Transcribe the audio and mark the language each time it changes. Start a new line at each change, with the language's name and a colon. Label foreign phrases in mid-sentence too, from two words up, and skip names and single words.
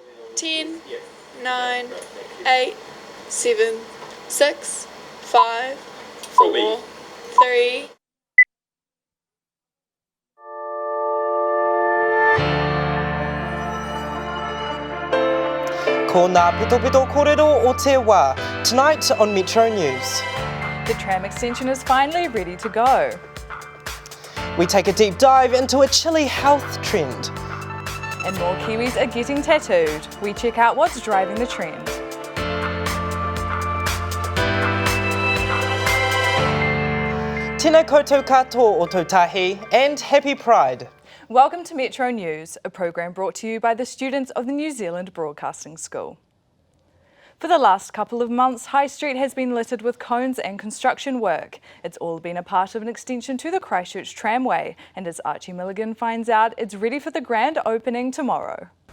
English: 10, 9, 8, 7, 6, 5, 4, 3.
Māori: Ko ngā pito kōrero o te wā,
English: tonight on Metro News. The tram extension is finally ready to go. We take a deep dive into a chilly health trend. And more Kiwis are getting tattooed. We check out what's driving the trend.
Māori: Tēnā koutou katoa o tō tahi
English: and happy Pride. Welcome to Metro News, a program brought to you by the students of the New Zealand Broadcasting School. For the last couple of months, High Street has been littered with cones and construction work. It's all been a part of an extension to the Christchurch tramway, and as Archie Milligan finds out, it's ready for the grand opening tomorrow.